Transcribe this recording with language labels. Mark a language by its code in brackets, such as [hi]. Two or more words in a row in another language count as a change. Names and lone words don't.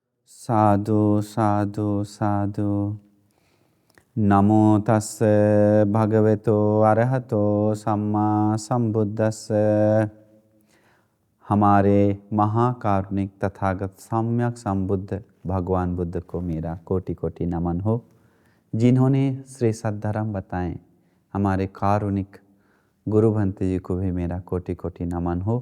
[pi] साधु साधु साधु। नमो तस्से भगवतो अरहतो सम्मा संबुद्धस्से। [hi] हमारे महाकारुणिक तथागत सम्यक संबुद्ध भगवान बुद्ध को मेरा कोटि कोटि नमन हो, जिन्होंने श्री सद्धर्म बताएं। हमारे कारुणिक गुरु भंते जी को भी मेरा कोटि कोटि नमन हो।